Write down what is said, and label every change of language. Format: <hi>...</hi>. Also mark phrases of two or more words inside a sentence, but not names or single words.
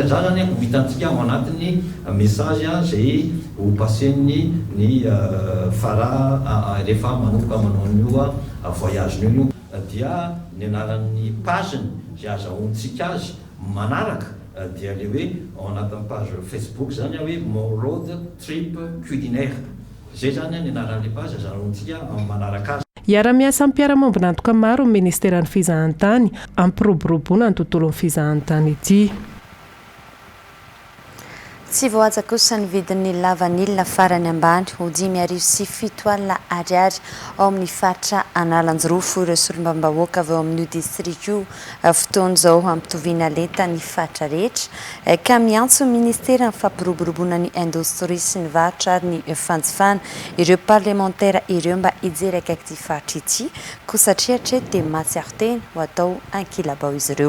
<mg>Za zany ho hitantsika ao anatin'ny message zay ho pasen'ny ny Fara rehefa manomboka manao an'io voyage n'io dia ny anaran'ny pageny zay azahoantsika azy manaraka dia le hoe ao anatin'ny page Facebook zany hoe mon road trip culinaire. Zay zany ny anaran'le page azahoantsika manaraka azy. Iara-miasa amin'ny mpiara-mombona antoka maro ny ministeran'ny fizahantany ampiroboroboana ny tontolon'ny fizahantany ity. Tsy voaja kosa ny vidin'ny lavanilina farany ambany ho 5,7 alina ariary ao amin'ny faritra Analanjorofo ireo solombambahoaka avy ao amin'ny district io fotoana izao ampitoviana lenta ny faritra rehetra ka miantso ny ministera ny fampiroboroboana ny indostria sy ny varotra ary ny fanjifana ireo parlementaire ireo mba hijery akaiky ity faritra ity koa satria hatreto dia mahatsiaro tena ho atao ankilabao izy ireo.</mg>